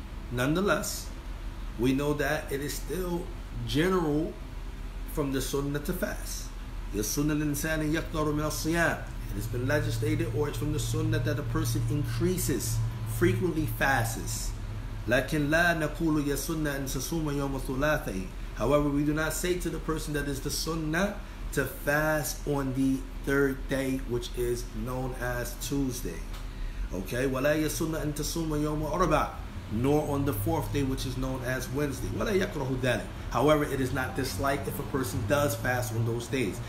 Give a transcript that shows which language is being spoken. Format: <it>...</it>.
<en>Nonetheless, we know that it is still general from the Sunnah to fast.</en> <ar>يَسُنَّ الْإِنسَانِ يَقْدَرُ مِنَ الصِّيَامِ.</ar> <en>It has been legislated, or it's from the Sunnah, that a person increases, frequently fasts.</en> <ar>لكن لا نقول يسن أن تصوم يوم الثلاثاء.</ar> <en>However, we do not say to the person that is the Sunnah to fast on the 3rd day, which is known as Tuesday. Okay,</en> <ar>ولا يسن أن تصوم يوم الأربعاء,</ar> <en>nor on the 4th day, which is known as Wednesday.</en> <ar>ولا يكره ذلك.</ar> <en>However, it is not disliked if a person does fast on those days.</en>